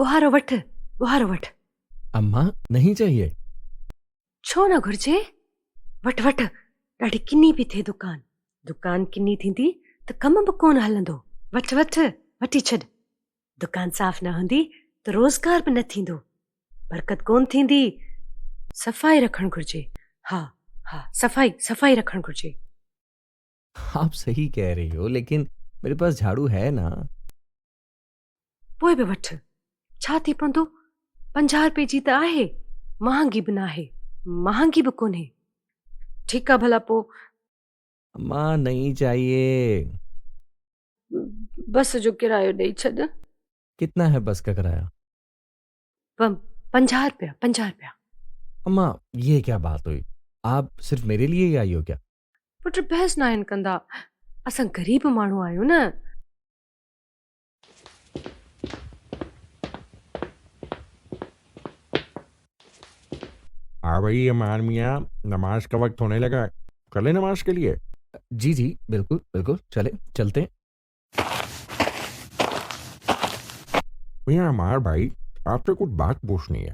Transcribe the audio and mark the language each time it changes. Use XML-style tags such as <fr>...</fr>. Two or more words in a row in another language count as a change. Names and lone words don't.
<sd>वठ ॿुहारो वठ।</sd> <hi>अम्मा नहीं चाहिए।</hi> <sd>छो न घुर्जे, वठ वठ, ॾाढी किनी पई थिए दुकान। दुकान किनी थींदी त कम बि कोन हलंदो। वठ वठ, वठी छॾ। दुकान साफ़ न हूंदी त रोज़गार बि न थींदो, बरकत कोन थींदी। सफ़ाई रखणु घुर्जे। हा हा, सफ़ाई सफ़ाई रखणु घुर्जे।</sd> <hi>आप सही कह रही हो, लेकिन मेरे पास झाड़ू है ना।</hi> <sd>पोइ बि वठ, छा थी पवंदो? 50 रुपए जी त आहे, महांगी बि न आहे, महांगी बि कोन्हे। ठीकु आहे भला पोइ</sd> <hi>अम्मा नहीं चाहिए।</hi> <sd>बस जो किरायो ॾेई छॾ।</sd> <hi>कितना है बस का किराया?</hi> <sd>50 रुपया, 50 रुपया।</sd> <hi>अम्मा ये क्या बात हुई? आप सिर्फ मेरे लिए ही आई हो क्या?</hi> <sd>पुट बहस न आहिनि कंदा, असां ग़रीब माण्हू आहियूं न।</sd> <hi>हाँ भाई अमान मियाँ, नमाज का वक्त होने लगा है, कर ले नमाज के लिए। जी जी बिल्कुल बिल्कुल, चलते हैं। मियाँ अमार भाई, आपसे कुछ बात पूछनी है।</hi>